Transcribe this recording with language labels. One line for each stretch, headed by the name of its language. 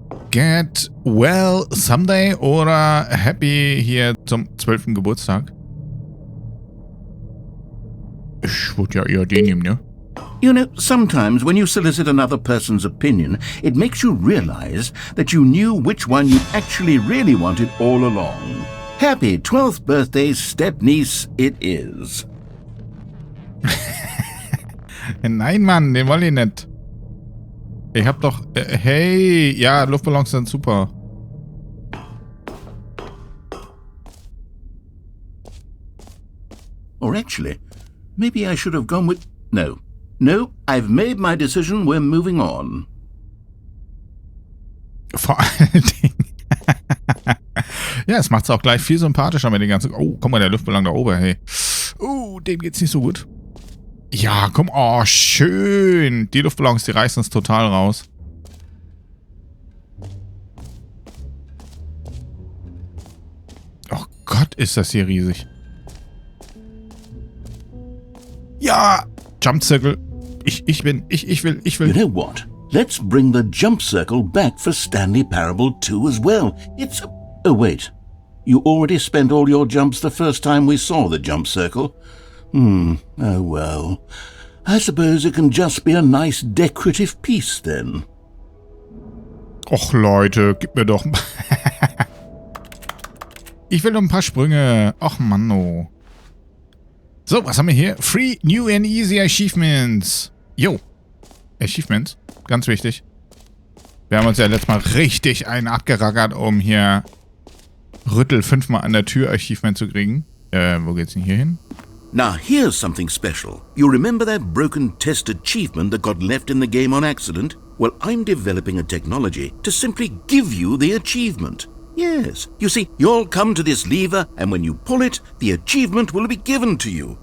German: Get Well Someday oder Happy hier zum 12. Geburtstag? Ich würde ja eher den nehmen, ne?
English: You know, sometimes when you solicit another person's opinion, it makes you realize that you knew which one you actually really wanted all along. Happy 12th birthday, stepniece, it is.
German: Nein, Mann, den wollte ich nicht. Ich hab doch... hey, ja, Luftballons sind super.
English: Or actually, maybe I should have gone with... No, I've made my decision, we're moving on.
German: Vor allen Dingen... ja, es macht's auch gleich viel sympathischer mit den ganzen... Oh, guck mal, der Luftballon da oben, hey. Dem geht's nicht so gut. Ja, komm, schön. Die Luftballons, die reißen es total raus. Oh Gott, ist das hier riesig. Ja, Jump Circle. Ich will.
English: You know what? Let's bring the jump circle back for Stanley Parable 2 as well. It's... Oh, wait. You already spent all your jumps the first time we saw the jump circle. Oh well. I suppose it can just be a nice decorative piece then.
German: Och Leute, gib mir doch... Ich will noch ein paar Sprünge. Och Mann, oh. So, was haben wir hier?
English: Free New and Easy Achievements.
German: Jo. Achievements. Ganz wichtig. Wir haben uns ja letztes Mal richtig einen abgerackert, um hier Rüttel 5-mal an der Tür Achievement zu kriegen. Wo geht's denn hier hin?
English: Now here's something special. You remember that broken test achievement that got left in the game on accident? Well, I'm developing a technology to simply give you the achievement. Yes. You see, you'll come to this lever, and when you pull it, the achievement will be given to you.